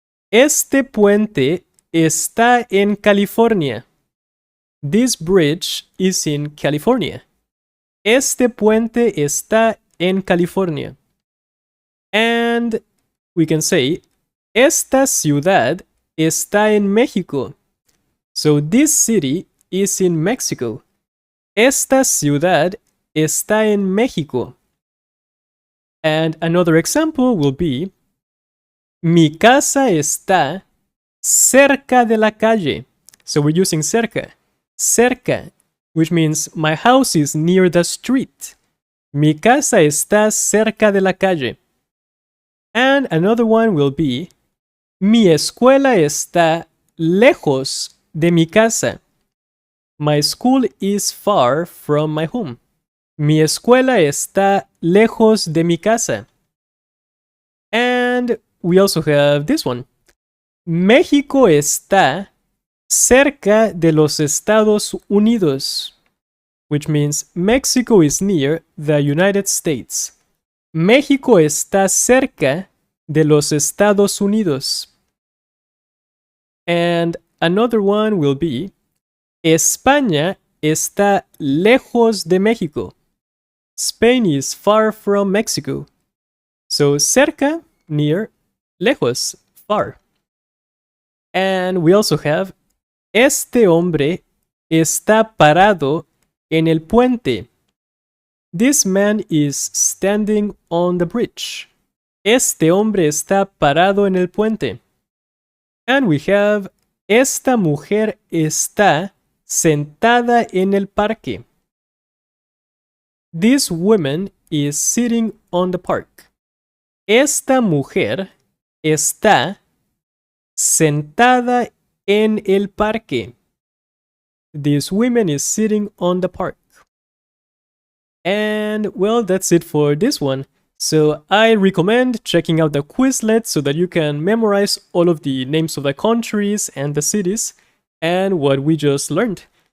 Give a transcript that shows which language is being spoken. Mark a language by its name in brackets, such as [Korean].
[Spanish] Este puente está en California. [English] This bridge is in California. [Spanish] Este puente está en California. [English] And we can say, [Spanish] esta ciudad está en México. [English] So this city is in Mexico. [Spanish] Esta ciudad está en México. [English] And another example will be, [Spanish] mi casa está cerca de la calle. [English] So we're using cerca. Cerca, which means my house is near the street. [Spanish] Mi casa está cerca de la calle. [English] And another one will be, [Spanish] mi escuela está lejos de mi casa. [English] My school is far from my home. [Spanish] Mi escuela está lejos de mi casa. [English] And we also have this one. [Spanish] México está cerca de los Estados Unidos, [English] which means Mexico is near the United States. [Spanish] México está cerca de los Estados Unidos. [English] And another one will be, [Spanish] España está lejos de México. [English] Spain is far from Mexico. So cerca, near, lejos, far. And we also have, [Spanish] este hombre está parado en el puente. [English] This man is standing on the bridge. [Spanish] Este hombre está parado en el puente. [English] And we have, [Spanish] esta mujer está sentada en el parque. [English] This woman is sitting on the park. [Spanish] Esta mujer está sentada en el parque. [English] This woman is sitting on the park. And well, that's it for this one. So I recommend checking out the Quizlet so that you can memorize all of the names of the countries and the cities and what we just learned.